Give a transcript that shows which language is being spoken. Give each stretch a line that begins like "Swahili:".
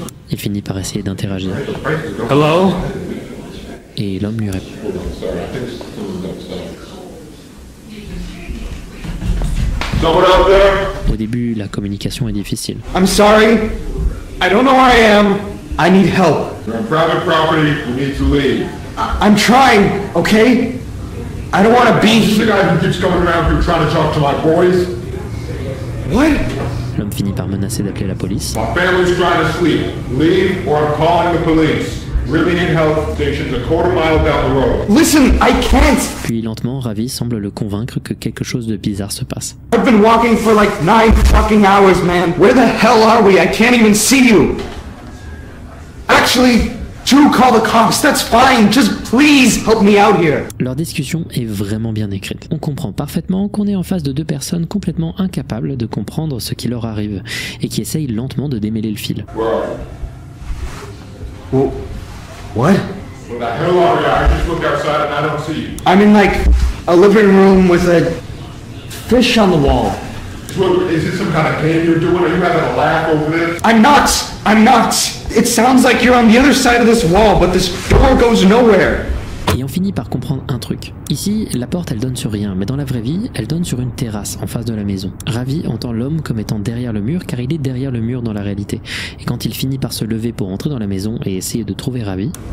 French: Il finit par essayer d'interagir.
English: Hello?
French: Et l'homme lui répond. Au début, la communication est difficile.
English: I'm sorry. I don't know where I am. I need help. You're on private property. You need to leave. I'm trying, okay? I don't want to be This is the here. guy who keeps coming around here trying to talk to my boys. What?
French: L'homme finit par menacer d'appeler la police.
English: My family's trying to sleep. Leave or I'm calling the police. Really need help. Station's a quarter mile down the road. Listen, I can't.
French: Puis lentement, Ravi semble le convaincre que quelque chose de bizarre se passe.
English: I've been walking for like 9 fucking hours, man. Where the hell are we? I can't even see you. Actually, do call the cops. That's fine. Just please help me out here.
French: Leur discussion est vraiment bien écrite. On comprend parfaitement qu'on est en face de deux personnes complètement incapables de comprendre ce qui leur arrive et qui essayent lentement de démêler le fil.
English: Well, what? Where the hell are you? I just looked outside and I don't see you. I'm in like a living room with a fish on the wall. Is this some kind of game you're doing? Are you having a laugh over this? I'm not. I'm not. It sounds like you're on the other side of this wall, but this door goes nowhere.
French: Et on finit par comprendre un truc. Ici, la porte elle donne sur rien, mais dans la vraie vie, elle donne sur une terrasse en face de la maison. Ravi entend l'homme comme étant derrière le mur, car il est derrière le mur dans la réalité. Et quand il finit par se lever pour entrer dans la maison et essayer de trouver Ravi,